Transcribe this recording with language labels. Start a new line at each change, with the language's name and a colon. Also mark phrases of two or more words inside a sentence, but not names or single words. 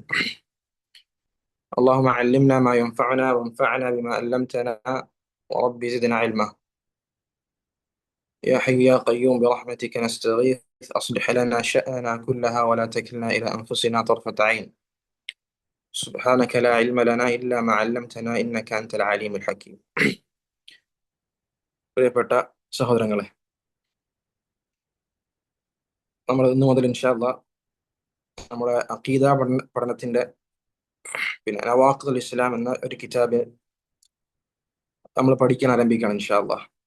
Arabic: اللهم علمنا ما ينفعنا وانفعنا بما علمتنا ورب زدنا علما. يا حي يا قيوم برحمتك نستغيث أصلح لنا شأننا كلها ولا تكلنا إلى أنفسنا طرفة عين. سبحانك لا علم لنا إلا ما علمتنا إنك أنت العليم الحكيم.
Malayalam: പ്രിയപ്പെട്ട സഹോദരങ്ങളെ, നമ്മൾ ഇന്നു മുതൽ
Arabic: إن شاء الله
Malayalam: നമ്മുടെ അഖീദ പഠനത്തിന്റെ നവാഖിദുൽ ഇസ്ലാം എന്ന ഒരു കിതാബ് നമ്മൾ പഠിക്കാൻ ആരംഭിക്കണം
Arabic: إن شاء الله.